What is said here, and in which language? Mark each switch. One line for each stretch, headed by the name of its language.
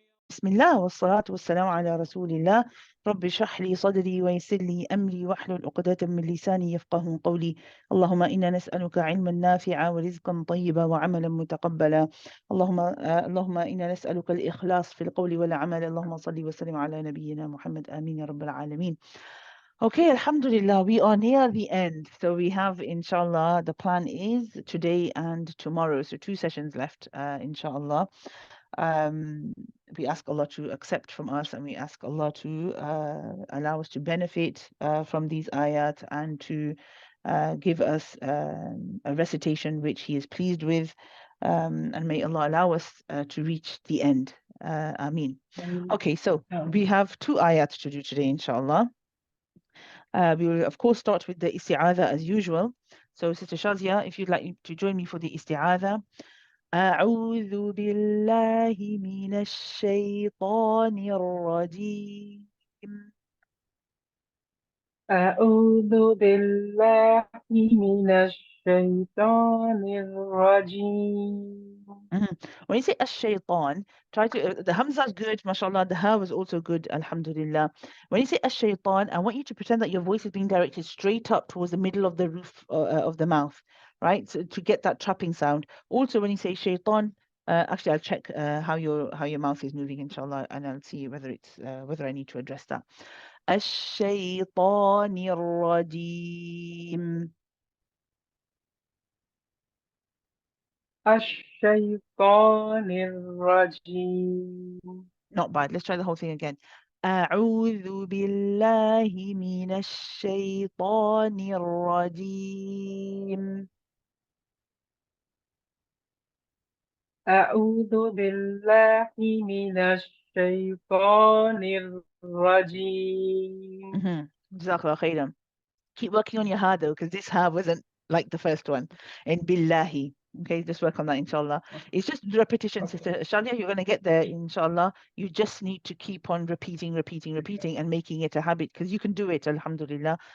Arabic: بسم الله والصلاة والسلام على رسول الله. رب اشرح لي صدري ويسر لي أمري واحلل عقدة من لساني يفقه قولي. اللهم إنا نسألك علما نافعا ورزقا طيبا وعملا متقبلا. اللهم إنا نسألك الإخلاص في القول والعمل. اللهم صل وسلم على نبينا محمد. آمين يا رب العالمين.
English: Okay, Alhamdulillah, we are near the end. So we have, inshallah, the plan is today and tomorrow. So 2 sessions left, inshallah. We ask Allah to accept from us, and we ask Allah to allow us to benefit from these ayat and to give us a recitation which He is pleased with, and may Allah allow us to reach the end. Ameen. Okay, so we have 2 ayat to do today, inshallah. We will, of course, start with the isti'adha as usual. So, Sister Shazia, if you'd like to join me for the isti'adha.
Arabic: أعوذ بالله من الشيطان الرجيم. أعوذ بالله من الشيطان الرجيم.
English: When you say ash-shaytan, try to, the hamza is good, mashallah, the ha was also good, alhamdulillah. When you say ash-shaytan, I want you to pretend that your voice is being directed straight up towards the middle of the roof of the mouth, right? So to get that trapping sound. Also, when you say shaytan, actually, I'll check how your mouth is moving, inshallah, and I'll see whether it's whether I need to address that.
Arabic: الشيطان الرجيم. الشيطان الرجيم.
English: Not bad. Let's try the whole thing again.
Arabic: أعوذ بالله من الشيطان الرجيم. أعوذ بالله من الشيطان الرجيم.
English: Jazakallah khairan. Keep working on your ha though, because this ha wasn't like the first one. And billahi. Okay, just work on that, inshallah. It's just repetition, Sister Shalia. You're going to get there, inshallah. You just need to keep on repeating, and making it a habit, because you can do it, alhamdulillah.